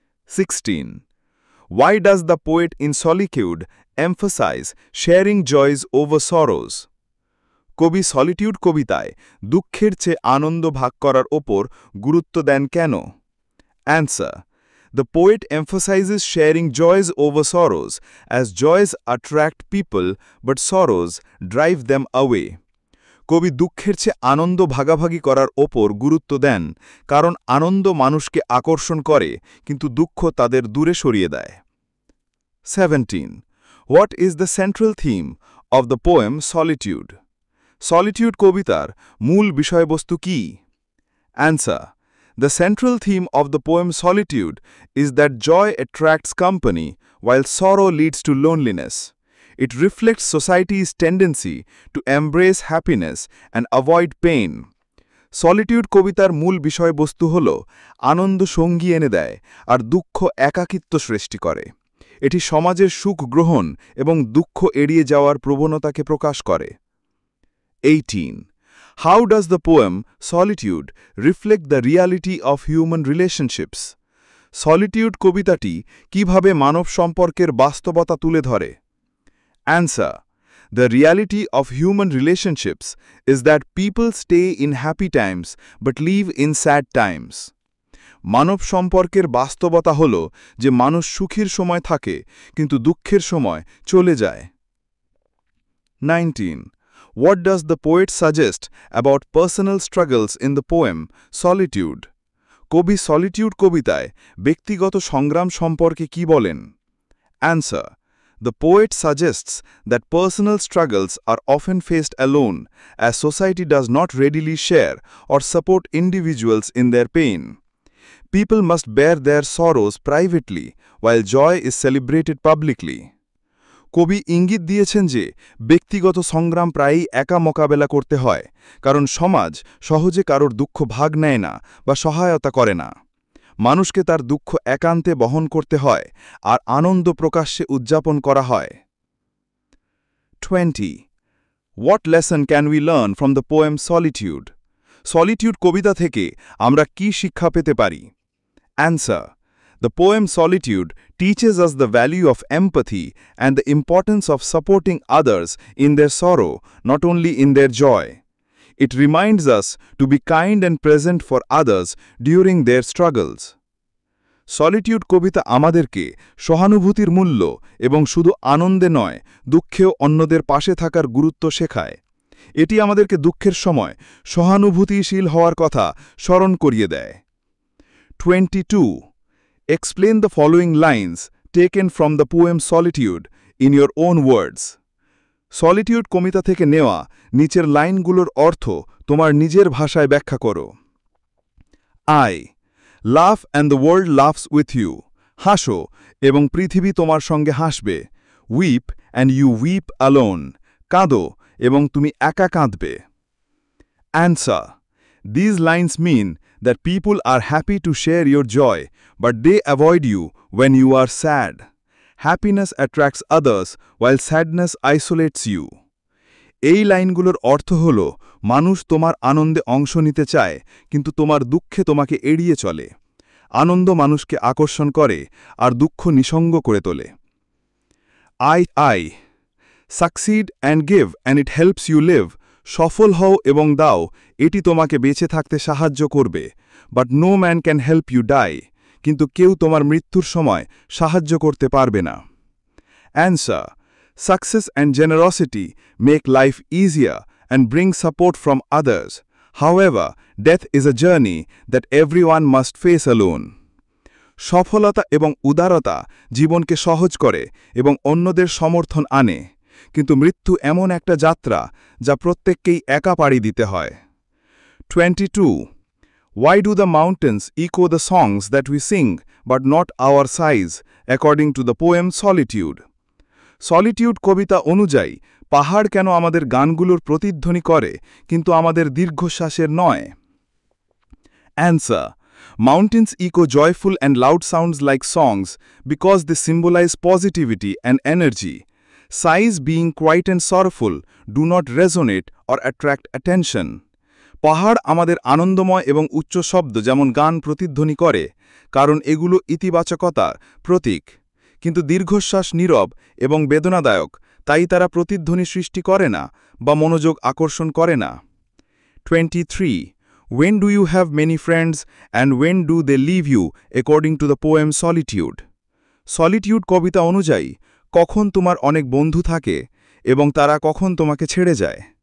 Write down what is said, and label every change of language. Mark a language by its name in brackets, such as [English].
[English] 16. Why does the poet in Solitude emphasize sharing joys over sorrows? [Bangla] কবি solitude কবিতায় দুঃখের চেয়ে আনন্দ ভাগ করার ওপর গুরুত্ব দেন কেন? [English] Answer. The poet emphasizes sharing joys over sorrows, as joys attract people but sorrows drive them away. [Bangla] কবি দুঃখের চেয়ে আনন্দ ভাগাভাগি করার ওপর গুরুত্ব দেন কারণ আনন্দ মানুষকে আকর্ষণ করে কিন্তু দুঃখ তাদের দূরে সরিয়ে দেয়। [English] 17. What is the central theme of the poem Solitude? [Bangla] Solitude কবিতার মূল বিষয়বস্তু কি? [English] Answer. The central theme of the poem Solitude is that joy attracts company while sorrow leads to loneliness. It reflects society's tendency to embrace happiness and avoid pain. [Bangla] Solitude কবিতার মূল বিষয়বস্তু হল আনন্দ সঙ্গী এনে দেয় আর দুঃখ একাকিত্ব সৃষ্টি করে। এটি সমাজের সুখ গ্রহণ এবং দুঃখ এড়িয়ে যাওয়ার প্রবণতাকে প্রকাশ করে। [English] 18. How does the poem Solitude reflect the reality of human relationships? [Bangla] Solitude কবিতাটি কিভাবে মানব সম্পর্কের বাস্তবতা তুলে ধরে? [English] Answer. The reality of human relationships is that people stay in happy times but leave in sad times. [Bangla] মানব সম্পর্কের বাস্তবতা হল যে মানুষ সুখের সময় থাকে কিন্তু দুঃখের সময় চলে যায়। [English] 19. What does the poet suggest about personal struggles in the poem Solitude? [Bangla] কবি Solitude কবিতায় ব্যক্তিগত সংগ্রাম সম্পর্কে কি বলেন? [English] Answer. The poet suggests that personal struggles are often faced alone, as society does not readily share or support individuals in their pain. People must bear their sorrows privately, while joy is celebrated publicly. [Bangla] কবি ইঙ্গিত দিয়েছেন যে ব্যক্তিগত সংগ্রাম প্রায়ই একা মোকাবেলা করতে হয় কারণ সমাজ সহজে কারোর দুঃখ ভাগ নেয় না বা সহায়তা করে না। মানুষকে তার দুঃখ একান্তে বহন করতে হয় আর আনন্দ প্রকাশ্যে উদযাপন করা হয়। [English] 20. What lesson can we learn from the poem Solitude? [Bangla] Solitude কবিতা থেকে আমরা কি শিক্ষা পেতে পারি? [English] Answer. The poem Solitude teaches us the value of empathy and the importance of supporting others in their sorrow, not only in their joy. It reminds us to be kind and present for others during their struggles. [Bangla] Solitude কবিতা আমাদেরকে সহানুভূতির মূল্য এবং শুধু আনন্দে নয় দুঃখেও অন্যদের পাশে থাকার গুরুত্ব শেখায়। এটি আমাদেরকে দুঃখের সময় সহানুভূতিশীল হওয়ার কথা স্মরণ করিয়ে দেয়। [English] 22. Explain the following lines taken from the poem Solitude in your own words. [Bangla] Solitude কবিতা থেকে নেওয়া নিচের লাইনগুলোর অর্থ তোমার নিজের ভাষায় ব্যাখ্যা করো। [English] I laugh and the world laughs with you. [Bangla] হাসো এবং পৃথিবী তোমার সঙ্গে হাসবে। [English] Weep and you weep alone. [Bangla] কাঁদো এবং তুমি একা কাঁদবে। [English] Answer. These lines mean that people are happy to share your joy, but they avoid you when you are sad. Happiness attracts others while sadness isolates you. [Bangla] এই লাইনগুলোর অর্থ হল মানুষ তোমার আনন্দে অংশ নিতে চায় কিন্তু তোমার দুঃখে তোমাকে এড়িয়ে চলে। আনন্দ মানুষকে আকর্ষণ করে আর দুঃখ নিঃসঙ্গ করে তোলে। [English] I succeed and give and it helps you live. [Bangla] সফল হও এবং দাও, এটি তোমাকে বেঁচে থাকতে সাহায্য করবে। [English] But no man can help you die. [Bangla] কিন্তু কেউ তোমার মৃত্যুর সময় সাহায্য করতে পারবে না। [English] Answer. Success and generosity make life easier and bring support from others. However, death is a journey that everyone must face alone. [Bangla] সফলতা এবং উদারতা জীবনকে সহজ করে এবং অন্যদের সমর্থন আনে, কিন্তু মৃত্যু এমন একটা যাত্রা যা প্রত্যেককেই একা পাড়ি দিতে হয়। [English] 22. Why do the mountains echo the songs that we sing but not our sighs, according to the poem Solitude? [Bangla] Solitude কবিতা অনুযায়ী পাহাড় কেন আমাদের গানগুলোর প্রতিধ্বনি করে কিন্তু আমাদের দীর্ঘশ্বাসের নয়? [English] Answer. Mountains echo joyful and loud sounds like songs because they symbolize positivity and energy. Sighs, being quiet and sorrowful, do not resonate or attract attention. [Bangla] পাহাড় আমাদের আনন্দময় এবং উচ্চ শব্দ যেমন গান প্রতিধ্বনি করে কারণ এগুলো ইতিবাচকতার প্রতীক, কিন্তু দীর্ঘশ্বাস নীরব এবং বেদনাদায়ক, তাই তারা প্রতিধ্বনি সৃষ্টি করে না বা মনোযোগ আকর্ষণ করে না। [English] 23. When do you have many friends and when do they leave you, according to the poem Solitude? [Bangla] Solitude কবিতা অনুযায়ী কখন তোমার অনেক বন্ধু থাকে এবং তারা কখন তোমাকে ছেড়ে যায়?